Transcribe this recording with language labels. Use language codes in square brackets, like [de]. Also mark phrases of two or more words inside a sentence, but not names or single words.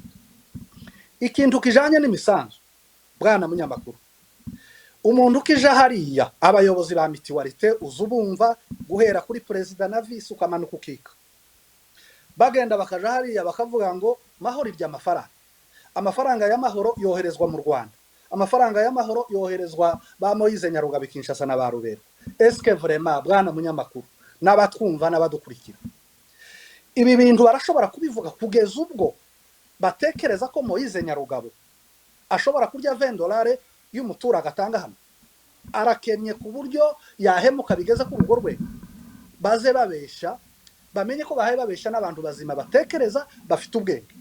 [rw] Ikintu kijanye n'imisanzu bwana munyamakuru umuntu ukija hariya abayobozi ba mitualite uzubumva guhera kuri president na vice ukamanuka ukika bagenda bakaja hariya bakavuga ngo mahoro irya amafaranga y'amahoro yoherezwa mu Rwanda amafaranga y'amahoro yoherezwa ba Moise Nyaruga Kinshasa na ba Rubero. [fr] Est-ce que vraiment [rw] bwana munyamakuru n'abatwumva n'abadukurikira ibi bintu barashobora kubivuga kugeza ubwo batekereza ko Moise Nyarugabo ashobora kurya $20 y'umuturage atanga hano arakennye ku buryo yahemuka bigeze ku rugo rwe baze babesha bamenye ko bahaye babesha n'abantu bazima batekereza bafite ubwenge.